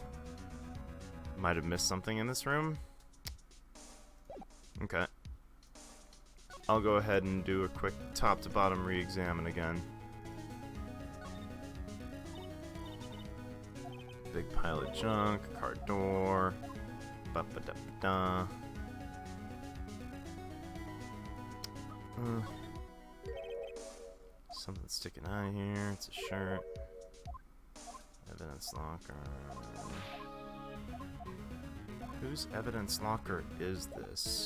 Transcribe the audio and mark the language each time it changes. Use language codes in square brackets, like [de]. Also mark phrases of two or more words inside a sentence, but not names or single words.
[en] Might have missed something in this room? Okay. I'll go ahead and do a quick top-to-bottom re-examine again. Big pile of junk, car door, ba-ba-da-ba-da. Something sticking out here. It's a shirt. Evidence locker. Whose evidence locker is this?